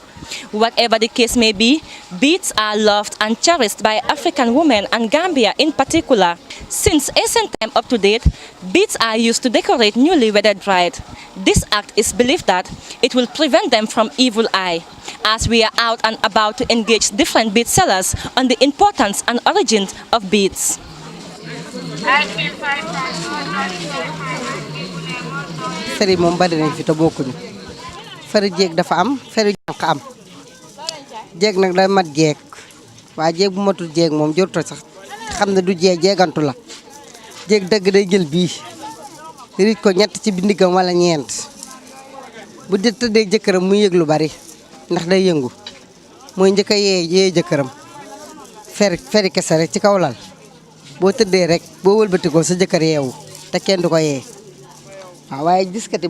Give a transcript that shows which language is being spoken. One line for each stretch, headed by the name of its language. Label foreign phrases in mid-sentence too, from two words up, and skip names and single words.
English: Whatever the case may be, beads are loved and cherished by African women and Gambia in particular. Since ancient time up to date, beads are used to decorate newly wedded bride. This act is believed that it will prevent them from evil eye. As we are out and about to engage different bead sellers on the importance and origins of beads.
Wolof: Feri moom bari nañ fi te bokkuñu feri jeeg dafa am feri jànq am jeeg nag day mat jeeg waaye jeeg bu matul jeeg moom joruto sax xam ne du jeeg jeegantu la jeeg dëgg day jël bii riij ko ñett ci bindigam wala ñeent bu di tëddee jëkkëram muy yëg lu bari ndax day yëngu mooy njëkk a yee jëkkëram feri kese rek ci kaw lal boo tëddee rek boo wëlbatikoo sa jëkkër yeewu te kenn du ko yee waaw waaye diskati